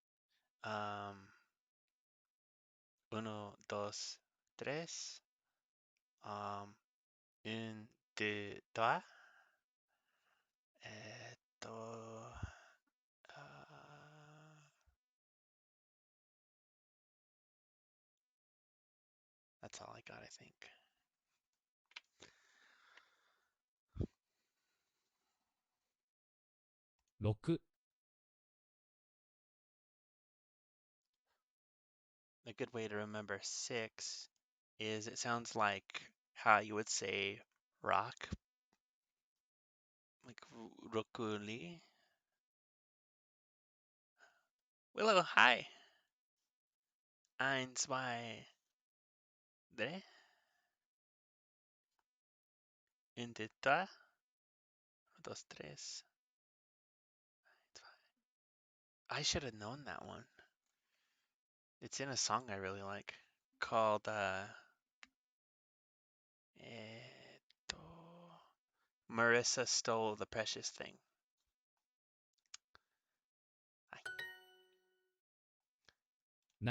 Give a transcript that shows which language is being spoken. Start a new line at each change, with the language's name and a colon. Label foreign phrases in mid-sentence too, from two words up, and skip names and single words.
English: 1, 2, 3. 1, 2, 3. えーっと、that's all I got, I think. 6、 A good way to remember 6 is it sounds like how you would say rock, like rokuli. Willow, hi.
German: Eins, zwei, drei,
French: inte trois,
Spanish: dos, tres.
English: I should have known that one. It's in a song I really like called Marissa Stole the Precious Thing. Na,